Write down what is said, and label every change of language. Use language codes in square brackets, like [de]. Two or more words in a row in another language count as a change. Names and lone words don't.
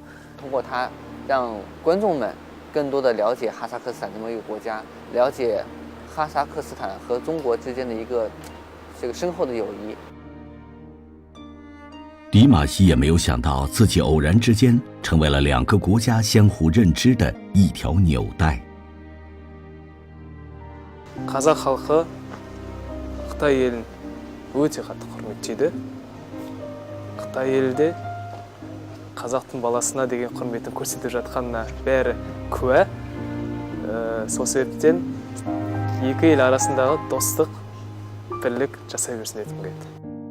[zh] 通过它，让观众们更多的了解哈萨克斯坦这么一个国家，了解哈萨克斯坦和中国之间的一个深厚的友谊。迪玛希也没有想到自己偶然之间成为了2个国家相互认知的一条纽带。 [kk] қазақ халқы Қытай елін өте қатты құрметтейді. Қытай елі де қазақтың баласына деген құрметін көрсетіп жатқанына бәрі куә. Сол себептен екі ел арасындағы достық, бірлік жасай берсін дейтін келеді.